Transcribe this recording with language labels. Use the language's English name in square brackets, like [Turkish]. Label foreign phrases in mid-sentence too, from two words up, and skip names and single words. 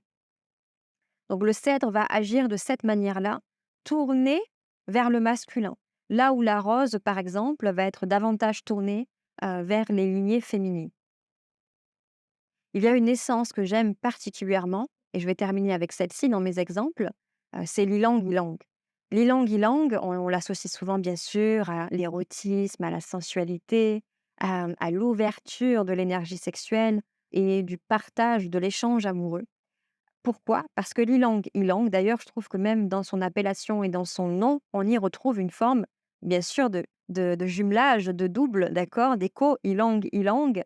[French] Donc le cèdre va agir de cette manière-là, tourné vers le masculin, là où la rose, par exemple, va être davantage tournée vers les lignées féminines. Il y a une essence que j'aime particulièrement, et je vais terminer avec celle-ci dans mes exemples, c'est l'ylang-ylang. L'ylang-ylang, on l'associe souvent bien sûr à l'érotisme, à la sensualité, à l'ouverture de l'énergie sexuelle et du partage, de l'échange amoureux. Pourquoi? Parce que l'ylang-ylang, d'ailleurs, je trouve que même dans son appellation et dans son nom, on y retrouve une forme, bien sûr, de jumelage, de double, d'accord, d'écho, ylang-ylang.